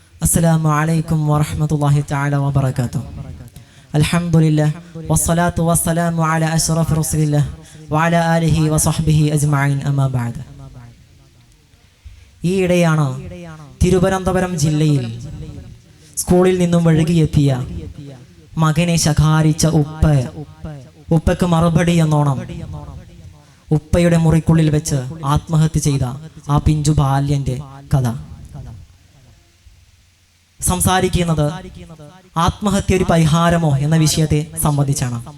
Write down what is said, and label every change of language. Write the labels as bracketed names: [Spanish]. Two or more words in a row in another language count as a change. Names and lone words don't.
[Arabic] السلام عليكم ورحمة الله تعالى وبركاته. الحمد لله والصلاة والسلام على أشرف رسول الله وعلى آله وصحبه أجمعين أما بعد. [Malayalam] ഈയിടെയാണ് തിരുവനന്തപുരം ജില്ലയിൽ സ്കൂളിൽ നിന്നും വഴുകിയെത്തിയ മകനെ ശകാരിച്ച ഉപ്പയ്ക്ക് മറുപടി എന്നോണം ഉപ്പയുടെ മുറിക്കുള്ളിൽ വെച്ച് ആത്മഹത്യ ചെയ്ത ആ പിഞ്ചു ബാല്യന്റെ കഥ സംസാരിക്കുന്നത് ആത്മഹത്യ ഒരു പരിഹാരമോ എന്ന വിഷയത്തെ സംബന്ധിച്ചാണ്.